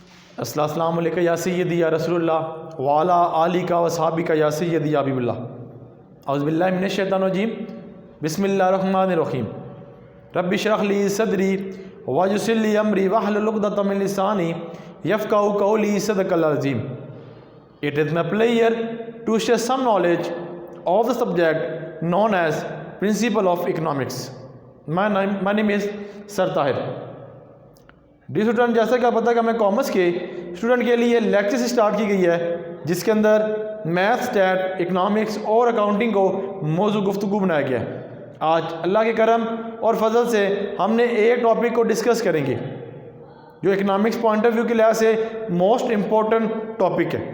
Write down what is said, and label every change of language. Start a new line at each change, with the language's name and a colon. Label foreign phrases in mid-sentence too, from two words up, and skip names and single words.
Arabic: السلام عليك يا سيدي يا رسول الله وعلى آلك وأصحابك يا سيدي يا حبيب الله. أعوذ بالله من الشيطان الرجيم. بسم الله الرحمن الرحيم. رب اشرح لي صدري ويسر لي أمري واحلل عقدة من لساني يفقهوا قولي. صدق العظيم.
English: It is my pleasure to share some knowledge of the subject known as Principle of Economics. My name is सर ताहिर। Dear student,
Urdu: جیسا کہ آپ پتا ہے کہ میں کامرس کے اسٹوڈنٹ کے لیے لیکچر اسٹارٹ کی گئی ہے جس کے اندر میتھ، اسٹیٹ، اکنامکس اور اکاؤنٹنگ کو موضوع گفتگو بنایا گیا ہے. آج اللہ کے کرم اور فضل سے ہم نے ایک ٹاپک کو ڈسکس کریں گے جو
English: economics point of view
Urdu: کے لحاظ سے
English: most important topic
Urdu: ہے.